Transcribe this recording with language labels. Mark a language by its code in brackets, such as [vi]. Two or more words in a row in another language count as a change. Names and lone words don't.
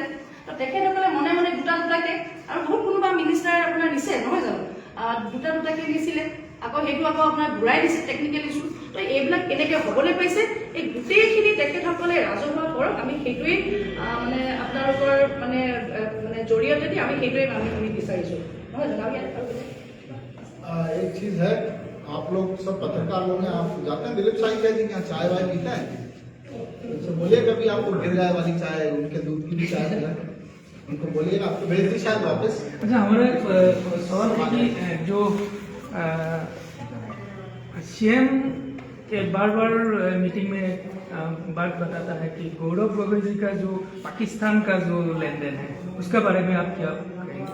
[as] তো তেখেতসকলে মনে মনে দুটাকে, আৰু বহুত কোনোবা মিনিষ্টাৰ আপোনাৰ নিছে নহয় জানো, দুটাকে নিছিলে, আকৌ সেইটো আকৌ আপোনাৰ ঘূৰাই দিছে [en] technical issue. [as] তো এইবিলাক কেনেকৈ হ'বলৈ পাইছে, এই গোটেইখিনি তেখেতসকলে ৰাজহুৱা কৰক, আমি সেইটোৱেই মানে আপোনালোকৰ মানে জৰিয়তে দি আমি সেইটোৱে আমি বিচাৰিছোঁ নহয় জানো। [hi] एक चीज है, आप लोग सब पत्रकार लोग हैं, आप जाते हैं दिलीप साई कह दी क्या चाय वाय पीते हैं, तो बोलिए कभी आपको गिर गाय वाली चाय, उनके दूध की भी चाय मिला, उनको बोलिएगा, आपको भेज दी शायद वापस। अच्छा, हमारा सवाल है कि जो सीएम के बार बार मीटिंग में बात बताता है कि गौरव गोगोई जी का जो पाकिस्तान का जो लेन देन है उसके बारे में आप क्या कहेंगे?